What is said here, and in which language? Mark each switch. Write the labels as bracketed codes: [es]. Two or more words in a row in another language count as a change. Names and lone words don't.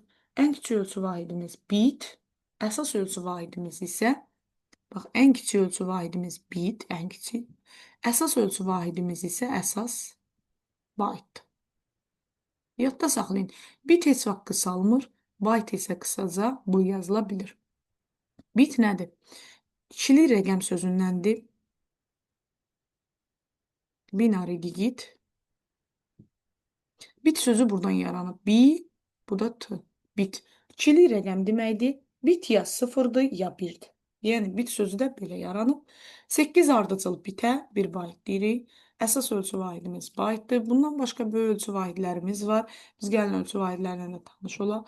[az] Ən kiçik ölçü vahidimiz bit, əsas ölçü vahidimiz isə, bax, ən kiçik ölçü vahidimiz bit, ən kiçik. Əsas ölçü vahidimiz isə əsas baytdır. Yadda saxlayın. Bit heç vaxt qısalmır, bayt isə qısaca bu yazıla bilir. Bit nədir? İkili rəqəm sözündəndir. [en] Binary digit. [az] Bit sözü buradan yaranıb. Bi, bu da t. Bit. İkili rəqəm deməkdir. Bit ya sıfırdır, ya birdir. Yəni, bit sözü də belə yaranıb. 8 ardıcıl bitə 1 bayt deyirik. Əsas ölçü vahidimiz baytdır. Bundan başqa böyük ölçü vahidlərimiz var. Biz gəlin ölçü vahidlərlə də tanış olaq.